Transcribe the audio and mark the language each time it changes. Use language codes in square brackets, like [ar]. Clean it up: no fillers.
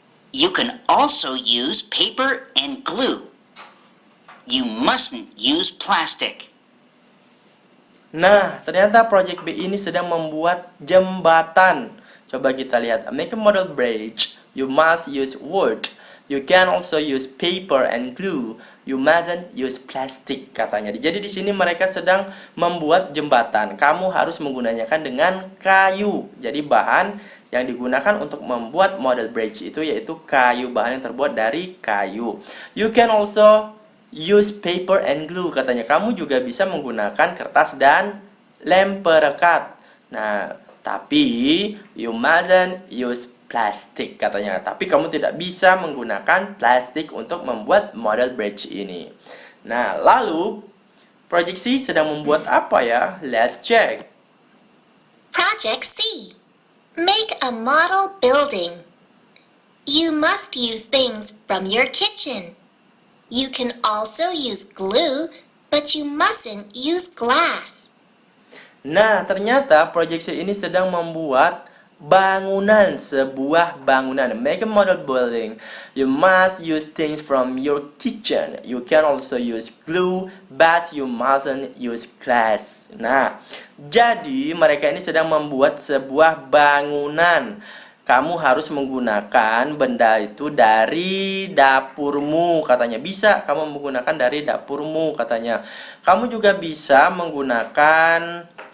[en] You can also use paper and glue. You mustn't use plastic. [id] Nah, ternyata Project B ini sedang membuat jembatan. Coba kita lihat. [en] Make a model bridge. You must use wood. You can also use paper and glue. You mustn't use plastic, katanya. [id] Jadi di sini mereka sedang membuat jembatan. Kamu harus menggunakan dengan kayu. Jadi bahan yang digunakan untuk membuat model bridge itu yaitu kayu, bahan yang terbuat dari kayu. [en] You can also use paper and glue, katanya. [id] Kamu juga bisa menggunakan kertas dan lem perekat. Nah, tapi [en] you mustn't use [id] plastik, katanya. Tapi kamu tidak bisa menggunakan plastik untuk membuat model bridge ini. Nah, lalu Project C sedang membuat apa ya? [en] Let's check. Project C. Make a model building. You must use things from your kitchen. You can also use glue, but you mustn't use glass. [id] Nah, ternyata Project C ini sedang membuat bangunan, sebuah bangunan. [en] Make a model building. You must use things from your kitchen. You can also use glue, but you mustn't use glass. [id] Nah, jadi mereka ini sedang membuat sebuah bangunan. Kamu harus menggunakan benda itu dari dapurmu, katanya. Bisa kamu menggunakan dari dapurmu, katanya. Kamu juga bisa menggunakan